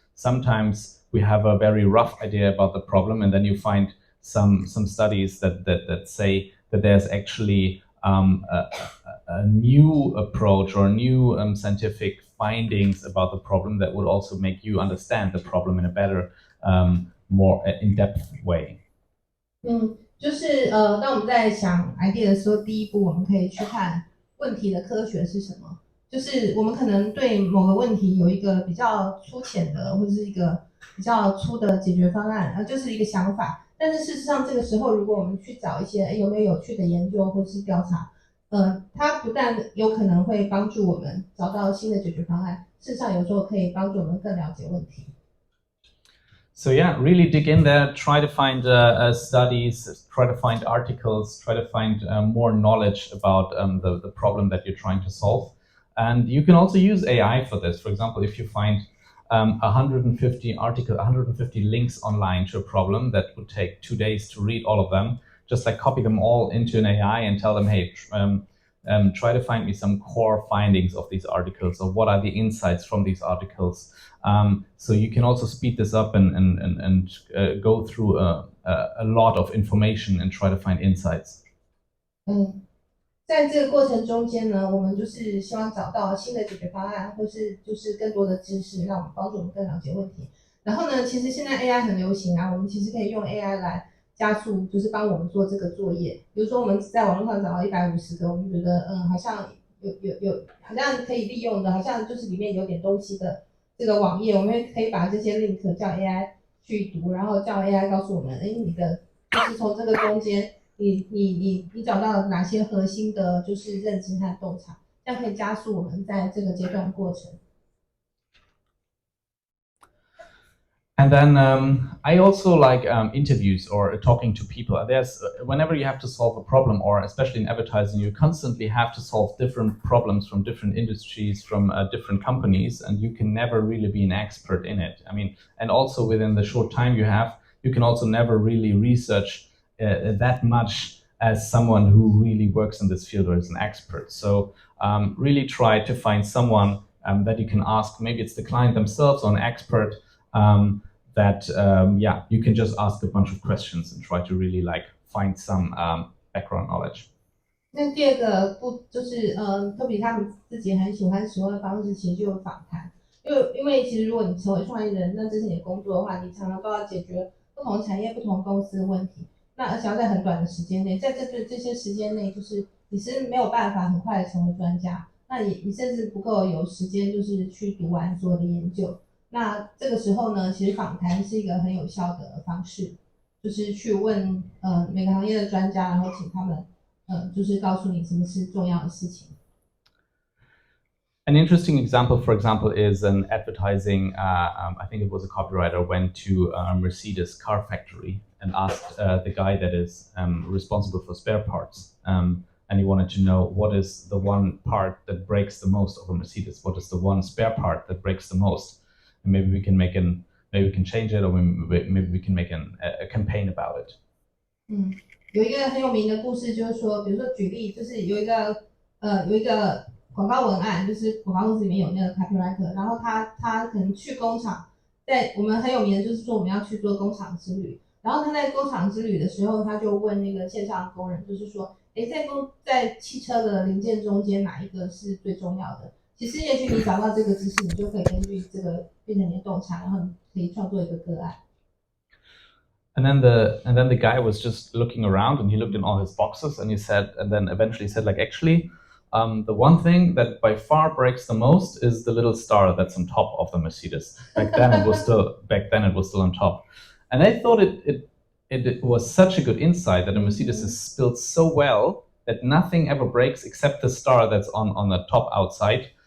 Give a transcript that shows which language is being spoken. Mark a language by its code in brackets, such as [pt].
[en] Sometimes we have a very rough idea about the problem, and then you find some studies that say that there's actually a new approach or new scientific findings about the problem that would also make you understand the problem in a better, more in-depth way. [zh] 就是当我们在想 idea 的时候，第一步我们可以去看问题的科学是什么。就是我们可能对某个问题有一个比较粗浅的，或者是一个比较粗的解决方案，就是一个想法。但是事实上，这个时候如果我们去找一些有没有有趣的研究或是调查，它不但有可能会帮助我们找到新的解决方案，事实上有时候可以帮助我们更了解问题。 [en] So yeah, really dig in there, try to find studies, try to find articles, try to find more knowledge about the problem that you're trying to solve. And you can also use AI for this. For example, if you find 150 links online to a problem that would take 2 days to read all of them, just like copy them all into an AI and tell them, hey, try to find me some core findings of these articles, or what are the insights from these articles. So you can also speed this up and go through a lot of information and try to find insights. [zh] 在这个过程中间呢，我们就是希望找到新的解决方案，或是就是更多的知识，让我们帮助我们更了解问题。然后呢，其实现在 AI 很流行啊，我们其实可以用 AI 来加速，就是帮我们做这个作业。比如说我们在网络上找到150个，我们觉得好像有好像可以利用的，好像就是里面有点东西的这个网页，我们可以把这些 link 叫 AI 去读，然后叫 AI 告诉我们，你的就是从这个中间。你找到哪些核心的就是认知和洞察，这样可以加速我们在这个阶段过程。 [en] And then I also like interviews or talking to people. There's whenever you have to solve a problem, or especially in advertising, you constantly have to solve different problems from different industries, from different companies, and you can never really be an expert in it. I mean, and also within the short time you have, you can also never really research that much as someone who really works in this field or is an expert. So really try to find someone that you can ask. Maybe it's the client themselves or an expert. That yeah, you can just ask a bunch of questions and try to really like find some background knowledge. [zh] 那第二个不就是特别他们自己很喜欢使用的方式，其实就是访谈。因为其实如果你成为创意人，那这是你的工作的话，你常常都要解决不同产业、不同公司的问题。那而且要在很短的时间内，在这些时间内，就是你是没有办法很快的成为专家。那你甚至不够有时间，就是去读完所有的研究。那这个时候呢，其实访谈是一个很有效的方式，就是去问每个行业的专家，然后请他们就是告诉你什么是重要的事情。 [en] An interesting example, for example, is an advertising. I think it was a copywriter went to a Mercedes car factory and asked the guy that is responsible for spare parts, and he wanted to know what is the one part that breaks the most of a Mercedes. What is the one spare part that breaks the most? And maybe we can change it, or maybe we can make a campaign about it. [zh] 有一个很有名的故事，就是说，比如说举例，就是有一个广告文案，就是广告公司里面有那个 copywriter， 然后他可能去工厂，在我们很有名的就是说我们要去做工厂之旅，然后他在工厂之旅的时候，他就问那个线上的工人，就是说，在汽车的零件中间哪一个是最重要的？其实也许你找到这个知识，你就可以根据这个变成你的洞察，然后你可以创作一个个案。 [en] And then the guy was just looking around, and he looked in all his boxes, and he said, and then eventually said, like, actually, the one thing that by far breaks the most is the little star that's on top of the Mercedes. Back then it was still on top, and I thought it was such a good insight that a Mercedes is built so well that nothing ever breaks except the star that's on the top outside.